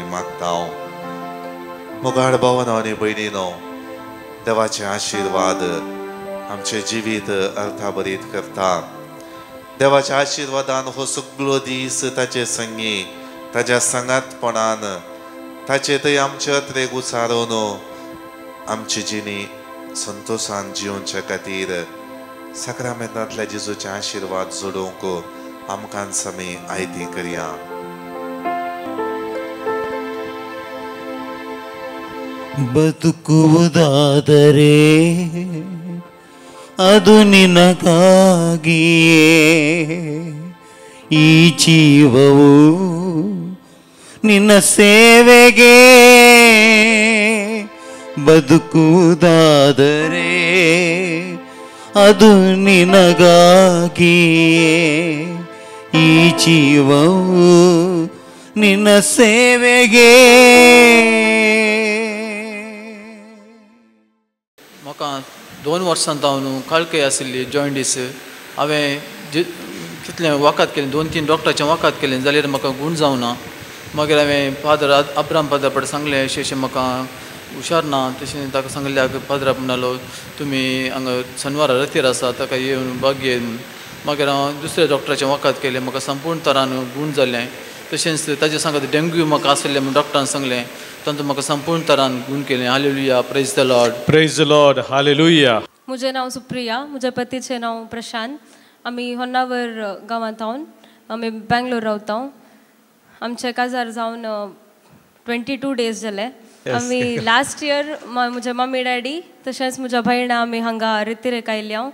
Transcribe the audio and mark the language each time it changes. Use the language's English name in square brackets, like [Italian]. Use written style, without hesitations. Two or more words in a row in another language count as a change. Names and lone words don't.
[Konkani] मागताव मोगाळ भावनो आनी भयणीनो देवाचे आशिर्वाद आमचे जिवीत अर्थाभरीत करता देवाच्या आशिर्वादान हो सगळो दीस ताचे संगी ताच्या संगातपणान ताचे थंय आमचे अत्रेक उसारोवन आमची जिणी संतोषान जिवचे खातीर सक्रामेंतांतल्या जेजूचे आशिर्वाद जोडूंक आमकां समी आयती करया [Kannada] ಬದುಕುವುದಾದರೆ ಅದು ನಿನಗಾಗಿಯೇ ಈ ಜೀವವು ನಿನ್ನ ಸೇವೆಗೆ ಬದುಕುವುದಾದರೆ ಅದು ನಿನಗಾಗಿಯೇ ಈ ಜೀವವು ನಿನ್ನ ಸೇವೆಗೆ. [Konkani] म्हाका 2 वर्सां जावन कळकय आशिल्ली जॉयंडीस. हांवें कितलें वखद केलें, 2-3 डॉक्टराचें वखद केलें जाल्यार म्हाका गूण जावना. मागीर हांवें फादर अब्राम फादर कडेन सांगलें अशें म्हाका हुशार ना. तशें ताका सांगल्यार फादर म्हणलो तुमी हांगा शनिवारा रातीर आसा ताका येवन बागेन. मागीर हांव दुसऱ्या डॉक्टराचें वखद केलें, म्हाका संपूर्ण तरान गूण जालें. तशेंच ताजे सांगत डेंग्यू म्हाका आसलें म्हूण डॉक्टरान सांगलें, तातूंत म्हाका संपूर्ण तरान गूण केलें. हालेलुया, [English] प्रेज द लॉर्ड. praise the Lord, [Konkani] हालेलुया. म्हजें नांव सुप्रिया, म्हज्या पतीचें नांव प्रशांत. आमी होन्नावर गांवांत आमी बँगलोर रावता. आमचें काजार जावन 22 डेज जाले. आमी [English] last year [Konkani] म्हजे [English] mummy daddy [Konkani] तशेंच म्हज्या भयणा आमी हांगा रितीरेक आयली हांव.